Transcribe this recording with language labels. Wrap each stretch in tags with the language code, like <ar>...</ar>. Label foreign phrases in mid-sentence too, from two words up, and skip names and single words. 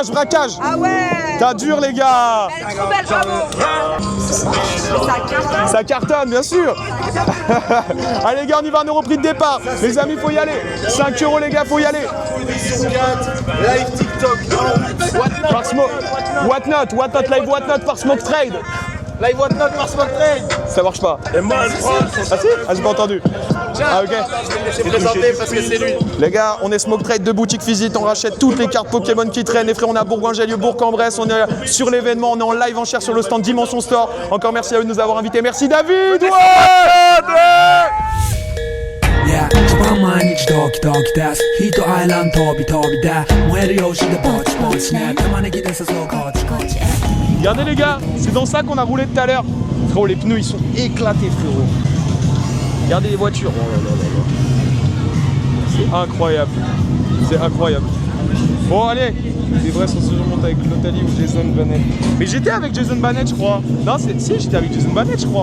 <fr>Ah ouais. T'as dur, les gars. Elle est trop belle, bravo. Ça cartonne, bien sûr. Allez, les gars, on y va, on est repris de départ. Les amis, faut y aller. 5 €, les gars, faut y aller. Live TikTok. Par Smoke. Whatnot, live Whatnot par Smoke Trade. Live Whatnot par Smoke Trade. Ça marche pas. Ah si? Ah, j'ai pas entendu. Ah, ok. Je vais présenter parce que c'est lui. Les gars, on est Smoke Trade de boutique physique, on rachète toutes les cartes Pokémon qui traînent. Les frères, on est à Bourgoin-Jallieu, Bourg-en-Bresse, on est sur l'événement, on est en live en chair sur le stand Dimension Store. Encore merci à eux de nous avoir invités. Merci David. Ouais.</fr> <ja>Yeah, 毎日ドキドキですヒートアイランド飛び飛びで燃えるようしでポチポチね玉ねぎで誘うこっちこっち</ja> <fr>Regardez les gars, c'est dans ça qu'on a roulé tout à l'heure. Frérot, les pneus ils sont éclatés, frérot. Regardez les voitures. Oh là là là là. C'est incroyable. C'est incroyable. Bon allez, les vrais sont surmontés avec Notali ou Jason Bannett. Mais j'étais avec Jason Bannett, je crois. Non, si, j'étais avec Jason Bannett, je crois.</fr>